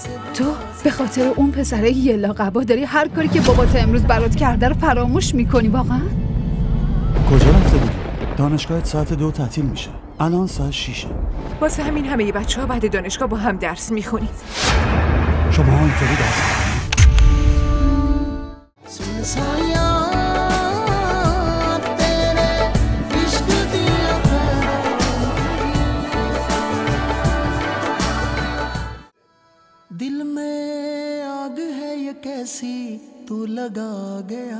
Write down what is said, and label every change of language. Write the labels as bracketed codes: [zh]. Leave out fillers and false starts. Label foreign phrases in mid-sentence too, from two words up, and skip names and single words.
[fa] تو به خاطر اون پسره یلا قبا داری هر کاری که بابات امروز برات کرده رو فراموش میکنی واقعا؟ کجا رفته بودی؟ دانشگاهت ساعت 2 تعطیل میشه. الان ساعت 6. واسه همین همه بچه‌ها بعد دانشگاه با هم درس میخونید. شما اینطوری درس میخونید؟ [hi] दिल में आग है ये कैसी तू लगा गया